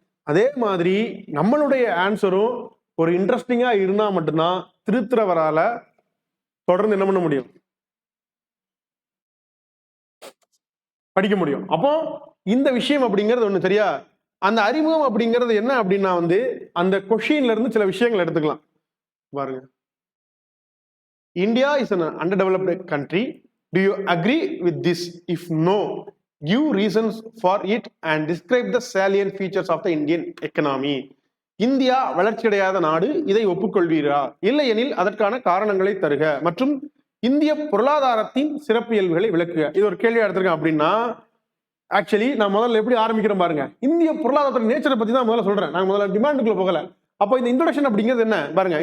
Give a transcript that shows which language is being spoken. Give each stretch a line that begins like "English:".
Tamil: அதே மாதிரி நம்மளுடைய ஆன்சரும் ஒரு இன்ட்ரெஸ்டிங்கா இருந்தா மட்டும்தான் திருத்துறவரால தொடர்ந்து என்ன பண்ண முடியும், படிக்க முடியும். அப்போ இந்த விஷயம் அப்படிங்கிறது ஒண்ணு சரியா. அந்த அறிமுகம் அப்படிங்கிறது என்ன அப்படின்னா அந்த கொஷின்ல இருந்து சில விஷயங்கள் எடுத்துக்கலாம்.
English: பாருங்க, India is an underdeveloped country. Do you agree with this? If no, give reasons for it and describe the salient features of the Indian economy.
Tamil: India வளர்ச்சியடையாத நாடு, இதை ஒப்புக்கொள்வீரா? இல்லையெனில் அதற்கான காரணங்களை தருக மற்றும் இந்திய பொருளாதாரத்தின் சிறப்பியல்புகளை விளக்குக. இது ஒரு கேள்வி எடுத்திருக்கேன். அப்படின்னா ஆக்சுவலி நான் முதல்ல எப்படி ஆரம்பிக்கிறேன் பாருங்க. இந்திய பொருளாதாரத்தோட நேச்சரை பத்தி தான் முதல்ல சொல்றேன். நான் முதல்ல டிமாண்டுக்குள்ள போகல. அப்போ இந்த இன்ட்ரோடக்ஷன் அப்படிங்கிறது என்ன பாருங்க.